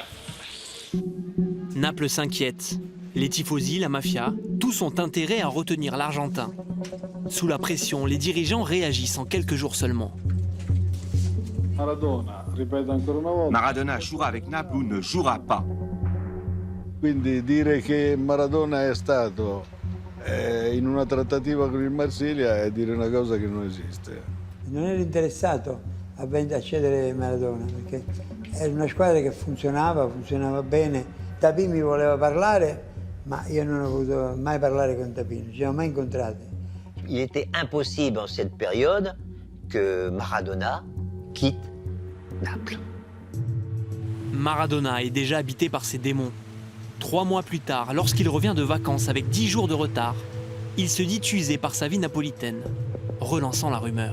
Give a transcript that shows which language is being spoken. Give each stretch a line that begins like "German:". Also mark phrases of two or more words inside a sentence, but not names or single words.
French: Naples s'inquiète. Les tifosi, la mafia, tous ont intérêt à retenir l'Argentin. Sous la pression, les dirigeants réagissent en quelques jours seulement. Maradona jouera avec Naples ou ne jouera pas.
Italian: Quindi dire che Maradona è stato in una trattativa con il Marsiglia è dire una cosa che non esiste. Non ero interessato a cedere Maradona perché era una squadra che funzionava bene. Tapie mi voleva parlare, ma io non ho voluto mai parlare con Tapie, non ci siamo mai incontrati.
French: Il était impossible en cette période que Maradona quitte Naples. Maradona est déjà habité par ses démons. 3 mois plus tard, lorsqu'il revient de vacances avec 10 jours de retard, il se dit usé par sa vie napolitaine, relançant la rumeur.